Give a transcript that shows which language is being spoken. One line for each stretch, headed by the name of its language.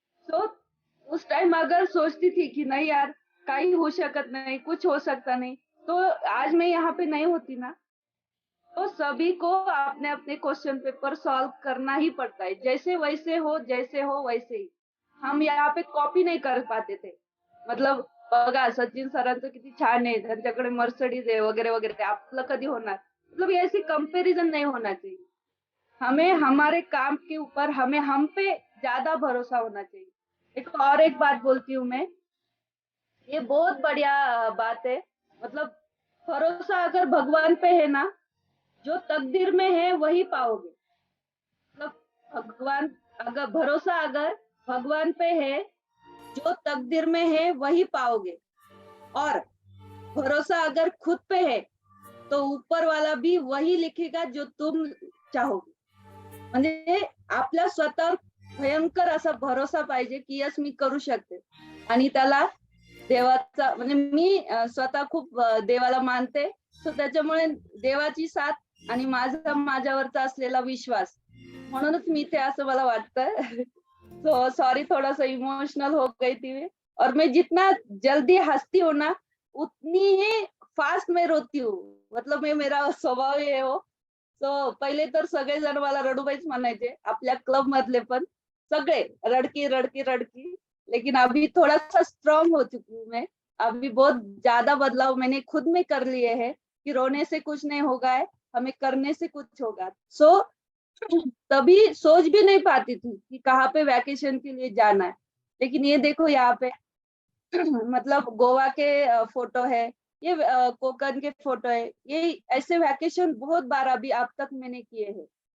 Hindi: तो उस टाइम अगर सोचती थी कि नहीं यार
Marathi: काही हो शकत
Hindi: नहीं, कुछ हो सकता नहीं, तो आज मैं यहाँ पे नहीं होती ना। तो सभी को अपने अपने क्वेश्चन पेपर सॉल्व करना ही पड़ता है, जैसे वैसे हो, जैसे हो वैसे ही। हम यहाँ पे कॉपी नहीं कर पाते थे।
Marathi: मतलब बघा सचिन सरांचं किती छान आहे, त्यांच्याकडे मर्सिडीज आहे वगैरे वगैरे, आपलं कधी होणार?
Hindi: मतलब ऐसी कंपैरिजन नहीं होना चाहिए। हमें हमारे काम के ऊपर हमें हम पे ज्यादा भरोसा होना चाहिए। एक और एक बात बोलती हूँ मैं, ये बहुत बढ़िया बात है। मतलब भरोसा अगर भगवान पे है ना, जो तकदीर में है वही पाओगे। मतलब भगवान अगर भगवान पे है, जो तकदीर में है वही पाओगे। और भरोसा अगर खुद पे है तो ऊपर वाला भी वही लिखेगा जो तुम चाहोगे।
Marathi: म्हणजे आपल्या स्वतःवर भयंकर असा भरोसा पाहिजे की यस मी करू शकते, आणि त्याला देवाचा म्हणजे मी स्वतः खूप देवाला मानते, सो त्याच्यामुळे देवाची साथ आणि माझा माझ्यावरचा असलेला विश्वास, म्हणूनच मी ते असं मला वाटतं।
Hindi: सो सॉरी थोड़ा सा इमोशनल हो गई थी मैं। और मैं जितना जल्दी हंसती हूँ ना उतनी ही फास्ट में रोती हूँ। मतलब मैं मेरा स्वभाव ये हो।
Marathi: सो पहिले तर सगळेजण मला रडूबाईच म्हणायचे, आपल्या क्लब मधले पण सगळे रडकी रडकी रडकी।
Hindi: लेकिन अभी थोड़ा सा स्ट्रांग हो चुकी हूँ मैं। अभी बहुत ज्यादा बदलाव मैंने खुद में कर लिए हैं कि रोने से कुछ नहीं होगा है, हमें करने से कुछ होगा। सो तभी सोच भी नहीं पाती थी कि कहाँ पे वैकेशन के लिए जाना है, लेकिन ये देखो यहाँ पे मतलब गोवा के फोटो है, ये कोकन के फोटो है, ये ऐसे वैकेशन बहुत बार अभी अब तक मैंने किए हैं।